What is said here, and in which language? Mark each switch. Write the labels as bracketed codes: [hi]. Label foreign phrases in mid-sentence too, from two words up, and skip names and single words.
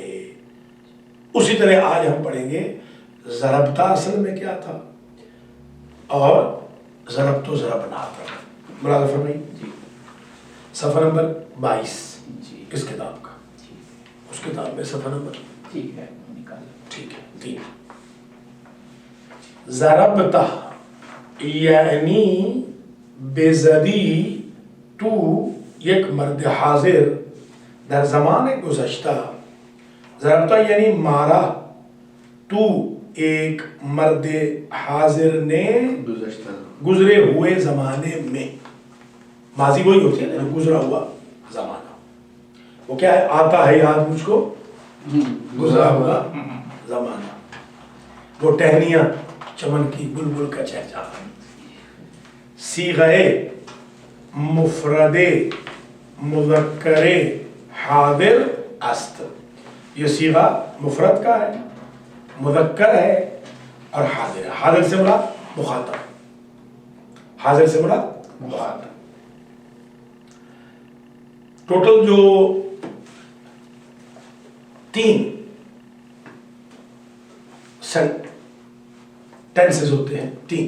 [ur] اسی طرح آج ہم پڑھیں گے ضربتا اصل میں کیا تھا اور [ar] ضربتو ضربنا [ur] تھا۔ مراد فرمائی جی۔ صفحہ نمبر 22 کس کتاب کا؟ اس کتاب میں صفحہ نمبر ٹھیک ہے 3۔ [fa] ضربتا یعنی بزدی تو یک مرد حاضر در زمان گذشتہ، [ur] ضربتا یعنی مارا تو ایک مرد حاضر نے گزرے ہوئے زمانے میں۔ ماضی وہی ہوتی ہے نا، گزرا ہوا زمانہ۔ وہ کیا ہے؟ آتا ہے یاد مجھ کو گزرا ہوا زمانہ۔ وہ ٹہنیاں چمن کی بلبل کا چہچہا۔ [fa] صیغہ مفرد مذکر حاضر است، [ur] یہ صیغہ مفرد کا ہے، مذکر ہے اور حاضر ہے۔ حاضر سے مراد مخاطب، حاضر سے مراد مخاطب۔ ٹوٹل جو 3 ٹینسز ہوتے ہیں، 3۔